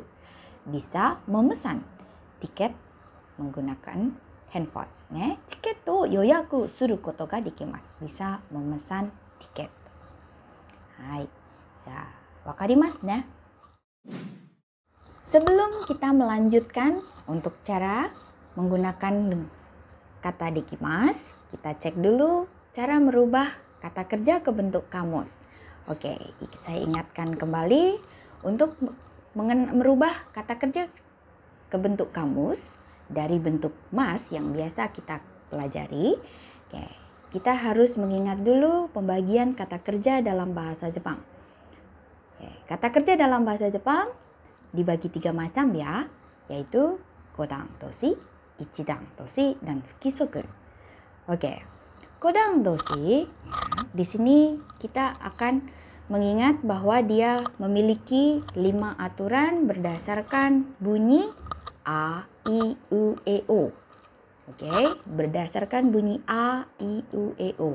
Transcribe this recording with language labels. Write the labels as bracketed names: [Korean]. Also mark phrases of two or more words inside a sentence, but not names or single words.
[Indonesian] Bisa memesan tiket menggunakan handphone. [Japanese] チケットを予約することができます. [Indonesian] Bisa memesan tiket. Hai. [Japanese] じゃ、わかりますね? [Indonesian] Sebelum kita melanjutkan untuk cara menggunakan kata dekimasu, kita cek dulu cara merubah kata kerja ke bentuk kamus. Oke, saya ingatkan kembali untuk merubah kata kerja ke bentuk kamus dari bentuk mas yang biasa kita pelajari. Oke, kita harus mengingat dulu pembagian kata kerja dalam bahasa Jepang. Oke, kata kerja dalam bahasa Jepang dibagi 3 macam ya, yaitu [Japanese] 五段動詞, 一段動詞, [Indonesian] dan fukisoku. Oke, [Japanese] 五段動詞, [Indonesian] ya, di sini kita akan mengingat bahwa dia memiliki 5 aturan berdasarkan bunyi A, I, U, E, O. Oke, berdasarkan bunyi A, I, U, E, O.